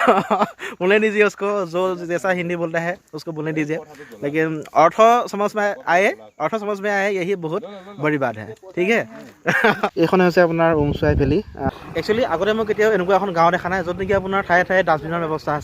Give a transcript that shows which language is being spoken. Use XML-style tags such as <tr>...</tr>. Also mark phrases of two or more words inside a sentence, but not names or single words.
<hi>बोलने दीजिए उसको, जो जैसा हिंदी बोलता है उसको बोलने दीजिए, लेकिन अर्थ समझ में आए यही बहुत बड़ी बात है, ठीक है।</hi> <as>এইখন হৈছে আপোনাৰ উমচুৱাই ভেলী। একচুৱেলি আগতে মই কেতিয়াও এনেকুৱা এখন গাঁও দেখা নাই য'ত নেকি আপোনাৰ ঠায়ে ঠায়ে ডাষ্টবিনৰ ব্যৱস্থা আছে।</as>